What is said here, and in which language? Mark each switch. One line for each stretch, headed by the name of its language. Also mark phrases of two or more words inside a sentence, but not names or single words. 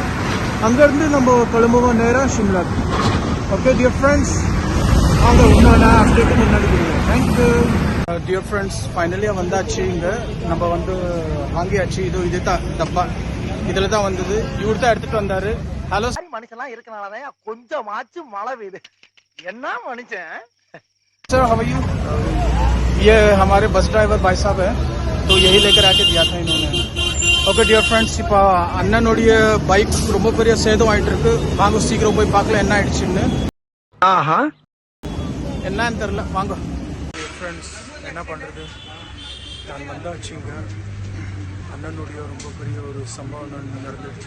Tamil: அங்கேருந்து நம்ம கிளம்புவோம் நேராக ஷிம்லா.
English: okay dear friends,
Tamil: வாங்க இன்னும் நான் அப்டேட்டு முன்னாடி கொடுக்குறேன். தேங்க்யூ.
English: dear friends,
Tamil: ஃபைனலியாக வந்தாச்சு. இங்கே நம்ம வந்து வாங்கியாச்சு. இது தான் டப்பா, இதில் தான் வந்தது. இவர் தான் எடுத்துகிட்டு வந்தார். ஹலோ மனுஷன்லாம் இருக்கனாலதான் கொஞ்சமாச்சும் மழை பெய்யுது. என்ன மனுஷன்
English: Sir, how are you?
Hindi: ये हमारे
English: bus driver
Hindi: भाई साहब है, तो यही लेकर आके दिया था इन्होंने.
English: okay dear friends,
Tamil: இப்போ அண்ணனுடைய பைக் ரொம்ப பெரிய சேதம் ஆகிட்டு இருக்கு. வாங்க சீக்கிரம் போய் பார்க்கலாம் என்ன ஆயிடுச்சுன்னு. என்னன்னு தெரில, வாங்க. ஃப்ரெண்ட்ஸ், என்ன பண்ணுறது, நான் வந்தாச்சுங்க. அண்ணனுடைய ரொம்ப பெரிய ஒரு சம்பவம் நடந்துடுச்சு.